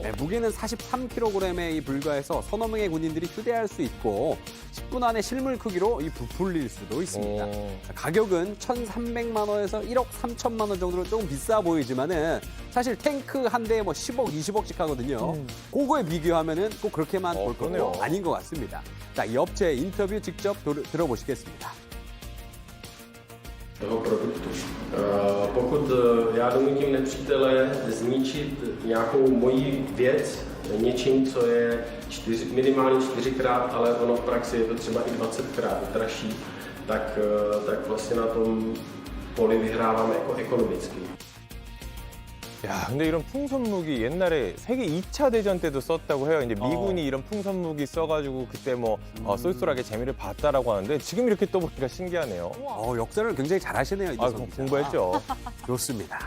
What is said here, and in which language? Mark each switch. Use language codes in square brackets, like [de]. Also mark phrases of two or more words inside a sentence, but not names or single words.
[ko] 네, 무게는 43kg에 불과해서 서너 명의 군인들이 휴대할 수 있고 10분 안에 실물 크기로 이 부풀릴 수도 있습니다. 가격은 1,300만 원에서 1억 3천만 원 정도로 조금 비싸 보이지만은 사실 탱크 한 대에 뭐 10억, 20억씩 하거든요. 그거에 비교하면은 꼭 그렇게만 볼 그러네요. 것도 아닌 것 같습니다. 자, 이 업체 인터뷰 직접 들어보시겠습니다. [cs] toho produktu. Pokud já donutím nepřítele zničit nějakou moji věc něčím, co je minimálně 4krát, ale ono v praxi je to třeba i 20krát dražší, tak vlastně na tom poli vyhrávám jako ekonomicky. [ko] 야, 근데 이런 풍선 무기 옛날에 세계 2차 대전 때도 썼다고 해요. 이제 미군이 이런 풍선 무기 써가지고 그때 뭐 쏠쏠하게 재미를 봤다라고 하는데 지금 이렇게 또 보니까 신기하네요. 역사를 굉장히 잘 하시네요. 아, 이재성 기자. 공부했죠. 좋습니다.